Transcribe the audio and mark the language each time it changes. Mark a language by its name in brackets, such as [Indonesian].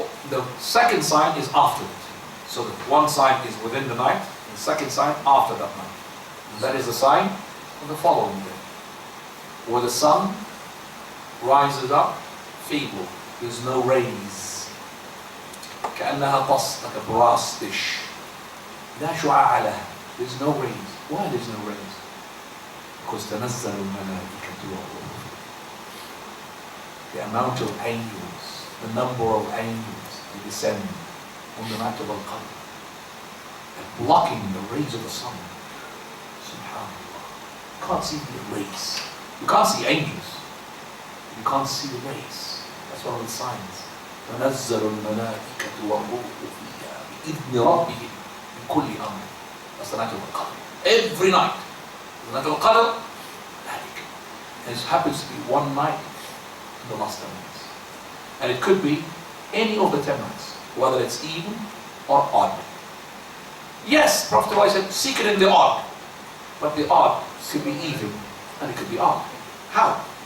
[English] The second sign is after it. So the one sign is within the night, and the second sign after that night. And that is the sign on the following day, where the sun rises up feeble, there's no rays. [Arabic] كأنها طس, [English] like a brass dish. [Arabic] لا شعاع لها. [English] There's no rays. Why there's no rays? [Arabic] Because تنزل الملائكة والروح. [English] The amount of angels, the number of angels they descend on the night of Al-Qadr, they're blocking the rays of the sun. Subhanallah. You can't see the rays. You can't see angels. You can't see the rays. That's one of the signs. [Arabic] تنزل الملائكة والروح فيها بإذن ربهم من كل أمر. [English] That's the night of Al-Qadr. Every night. The night of Al-Qadr, and it happens to be one night in the last 10 months. And it could be any of the 10 months, whether it's even or odd. Yes, Prophet said, seek it in the odd. But the odd could be even and it could be odd. How?